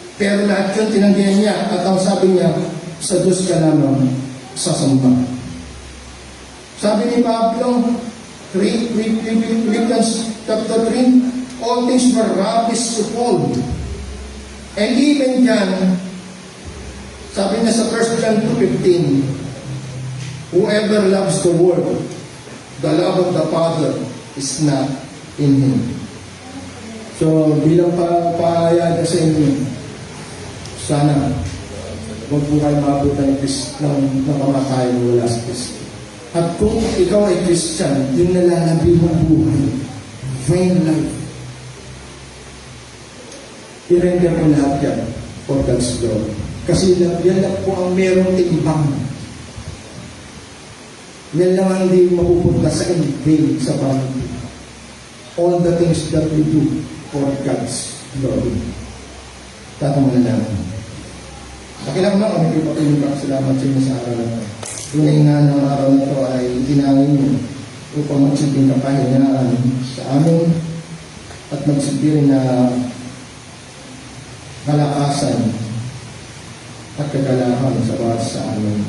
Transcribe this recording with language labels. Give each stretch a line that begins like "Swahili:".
Filipino: Pero lahat yun tinanggihan niya at ang sabi niya, sa Diyos ka lamang sasamba. Sabi ni Pablo,
English: Philippians chapter 3, all things were rubbish to fall. And even dyan,
Filipino: sabi niya sa
English: 1 John 2:15, whoever loves the world, the love of the Father is not in him.
Filipino: So, bilang paayag sa inyo, sana huwag po kayo maabutan ng kamatayan wala sa Kristo. At kung ikaw ay Christian, yung nalalabi mong buhay, vain life, i-render mo lahat yan
English: for God's glory.
Filipino: Kasi yan lang po ang merong timbang. Yan lang ang hindi mapupunta sa vain sa pamilya.
English: all the things that we do for God's glory.
Filipino: Tatangan na namin. Pakilang na kami kayo patulong salamat sa inyo sa araw na ito. Tunay nga ng araw na ito ay itinangin mo upang magsilbing kapahingaan sa amin at magsilbi rin na kalakasan at kagalakan sa bawat sa amin.